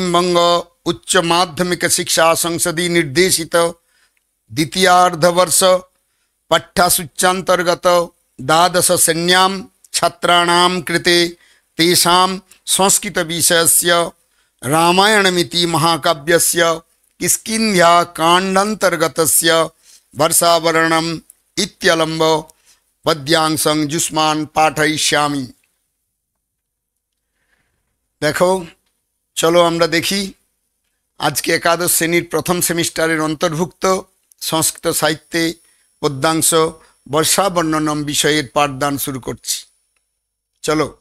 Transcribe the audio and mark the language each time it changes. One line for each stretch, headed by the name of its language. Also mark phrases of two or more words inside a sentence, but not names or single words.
Sanskrit: बंग उच्च माध्यमिक शिक्षा संसदि निर्देशित द्वितीयार्धवर्ष पाठ्यसूच्यन्तर्गत द्वादश श्रेण्यां छात्राणां कृते तेषां संस्कृत विषयस्य रामायणमिति महाकाव्यस्य किष्किन्ध्याकाण्डान्तर्गतस्य वर्षावर्णनम् इत्यलम्ब पद्यांशं जुष्मान् पाठयिष्यामि।
Bangla: দেখো, চলো আমরা দেখি আজকে একাদশ শ্রেণীর প্রথম সেমিস্টারের অন্তর্ভুক্ত সংস্কৃত সাহিত্যে পদ্যাংশ বর্ষা বর্ণনম বিষয়ের পাঠদান শুরু করছি। চলো।